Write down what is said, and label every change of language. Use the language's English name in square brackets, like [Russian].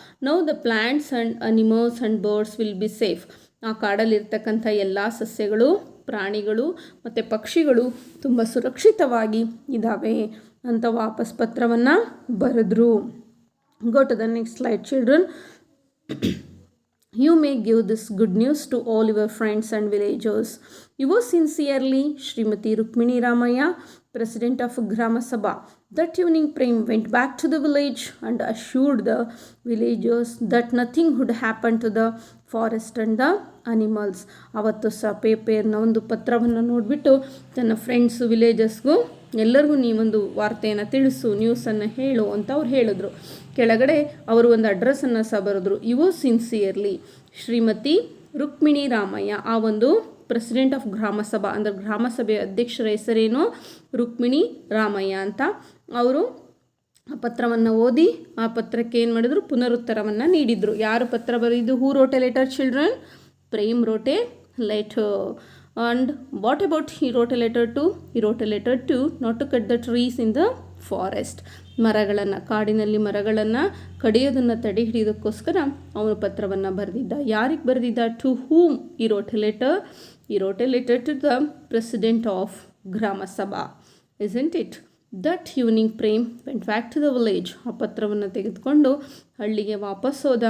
[English] Now the plants and animals and birds will be safe. [Kannada] ಆ ಕಾಡಲ್ಲಿರ್ತಕ್ಕಂಥ ಎಲ್ಲ ಸಸ್ಯಗಳು, ಪ್ರಾಣಿಗಳು ಮತ್ತು ಪಕ್ಷಿಗಳು ತುಂಬ ಸುರಕ್ಷಿತವಾಗಿ ಇದ್ದಾವೆ ಅಂತ ವಾಪಸ್ ಪತ್ರವನ್ನು ಬರೆದ್ರು. [English] Go to the next slide children. You may give this good news to all your friends and villagers. Yours sincerely, Srimati Rukmini Ramaya, President of Grama Sabha. That evening, Prem went back to the village and assured the villagers that nothing would happen to the forest and the animals. [Kannada] ಅವತ್ತು ಸಹ ಪೇಪರ್ನ ಒಂದು ಪತ್ರವನ್ನು ನೋಡಿಬಿಟ್ಟು ತನ್ನ friends, ವಿಲೇಜಸ್ಗೂ ಎಲ್ಲರಿಗೂ ನೀವೊಂದು ವಾರ್ತೆಯನ್ನು ತಿಳಿಸು, ನ್ಯೂಸನ್ನು ಹೇಳು ಅಂತ ಅವ್ರು ಹೇಳಿದ್ರು. ಕೆಳಗಡೆ ಅವರು ಒಂದು ಅಡ್ರೆಸ್ಸನ್ನು ಸಹ ಬರೆದ್ರು. [English] your sincerely [Kannada] Shrimati Rukmini Ramaiah. ಆ ಒಂದು ಪ್ರೆಸಿಡೆಂಟ್ ಆಫ್ ಗ್ರಾಮ ಸಭಾ ಅಂದರೆ ಗ್ರಾಮ ಸಭೆಯ ಅಧ್ಯಕ್ಷರ ಹೆಸರೇನು? ರುಕ್ಮಿಣಿ ರಾಮಯ್ಯ ಅಂತ. ಅವರು ಆ ಪತ್ರವನ್ನು ಓದಿ ಆ ಪತ್ರಕ್ಕೆ ಏನು ಮಾಡಿದ್ರು? ಪುನರುತ್ತರವನ್ನು ನೀಡಿದರು. ಯಾರು ಪತ್ರ ಬರೆದಿದ್ದು? [English] Who wrote a letter children? Prem wrote a letter. And what about he wrote a letter to? He wrote a letter to not to cut the trees in the forest. [Kannada] ಮರಗಳನ್ನು, ಕಾಡಿನಲ್ಲಿ ಮರಗಳನ್ನು ಕಡಿಯೋದನ್ನು ತಡೆ ಹಿಡಿಯೋದಕ್ಕೋಸ್ಕರ ಅವನು ಪತ್ರವನ್ನು ಬರೆದಿದ್ದ. ಯಾರಿಗೆ ಬರೆದಿದ್ದ? [English] To whom he wrote a letter? He wrote a letter to the president of Grama Sabha. Isn't it? That evening Prem went back to the village. [Kannada] ಆ ಪತ್ರವನ್ನು ತೆಗೆದುಕೊಂಡು ಹಳ್ಳಿಗೆ ವಾಪಸ್ ಹೋದ.